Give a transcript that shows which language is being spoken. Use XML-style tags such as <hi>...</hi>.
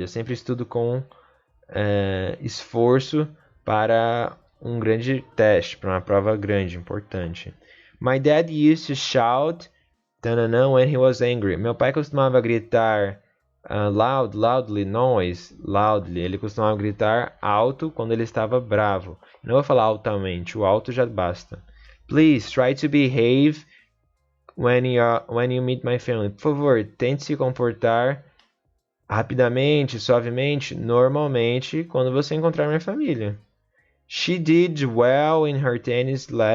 <pt>Eu sempre estudo com esforço para um grande teste, para uma prova grande, importante.</pt> <en>My dad used to shout when he was angry.</en> <pt>Meu pai costumava gritar</pt> <en>loudly, noise, loudly.</en> <pt>Ele costumava gritar alto quando ele estava bravo. Não vou falar altamente, o alto já basta.</pt> <en>Please try to behave when you meet my family.</en> <pt>Por favor, tente se comportar rapidamente, suavemente, normalmente, quando você encontrar minha família.</pt> <en>She did well in her tennis</en>